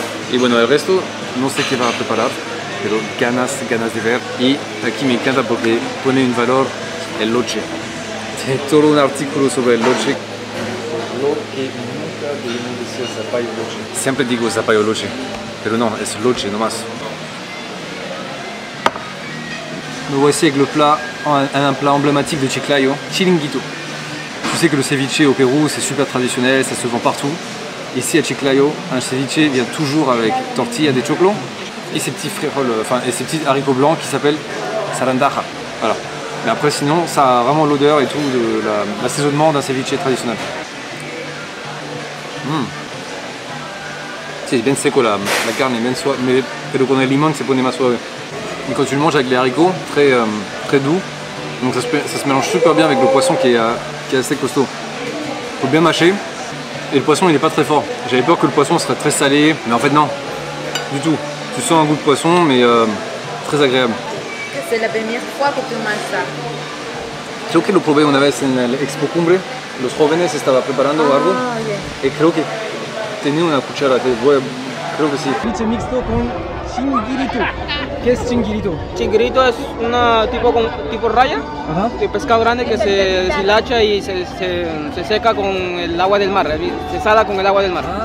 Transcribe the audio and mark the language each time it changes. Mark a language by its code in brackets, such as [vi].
[es] Y bueno, el resto no sé qué va a preparar, pero ganas de ver. Y aquí me encanta porque pone en valor el loche. Tiene todo un artículo sobre el loche. Lo que nunca debemos decir zapallo loche. Siempre digo zapallo loche, pero no, es loche nomás. [fr] Me voici avec le plat, un plat emblématique de Chiclayo, chilinguito. Tu sais que le ceviche au Pérou c'est super traditionnel, ça se vend partout. Ici à Chiclayo, un ceviche vient toujours avec tortilla de choclo et ces petits frijoles, et ces petits haricots blancs qui s'appellent sarandaja. Voilà. Mais après sinon, ça a vraiment l'odeur et tout de l'assaisonnement d'un ceviche traditionnel. C'est bien [es] seco la carne, [fr] est bien [es] suave, [fr] mais [es] con el limón se pone más suave. [fr] Et quand tu le manges avec les haricots, très doux, donc ça se mélange super bien avec le poisson qui est assez costaud. Faut bien mâcher. Et le poisson il n'est pas très fort. J'avais peur que le poisson serait très salé, mais en fait non, du tout. Tu sens un goût de poisson, mais très agréable. C'est la première fois que tu manges ça. [es] Creo que lo probé una vez en el Expo Cumbre. Los jóvenes estaba preparando algo y creo que tenía una cuchara. Creo que sí. Ceviche mixto con chinguirito. ¿Qué es chinguirito? Chinguirito es una tipo raya, de pescado grande que se deshilacha y se seca con el agua del mar, se sala con el agua del mar.